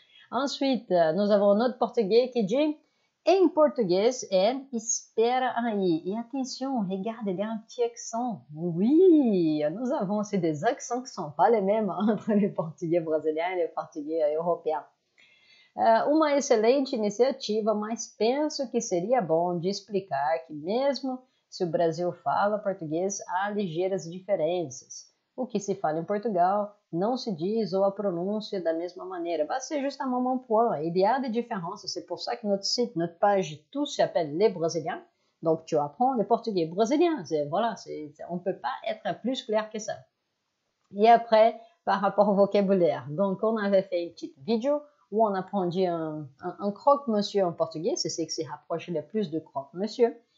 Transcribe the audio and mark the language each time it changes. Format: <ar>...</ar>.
<fr>Ensuite, nous avons notre portugais qui dit</fr> <pt>em português é espera aí.</pt> <fr>Et attention, regarde, il y a un petit accent. Oui, nous avons aussi des accents qui ne sont pas les mêmes entre les portugais</fr> <pt>brasileiros e</pt> <fr>les portugais européens.</fr> <pt>Uma excelente iniciativa, mas penso que seria bom de explicar que mesmo se o Brasil fala português, há ligeiras diferenças. O que se fala em Portugal não se diz ou a pronúncia da mesma maneira.</pt> <fr>Bah, c'est justement mon point. Il y a des différences. C'est pour ça que notre site, notre page, tout s'appelle Les Brésiliens. Donc, tu apprends le portugais brésilien. Voilà, on ne peut pas être plus clair que ça. Et après, par rapport au vocabulaire. Donc, on avait fait une petite vidéo où on apprenait un croque-monsieur en portugais, c'est ce qui s'est rapproché le plus de croque-monsieur.</fr>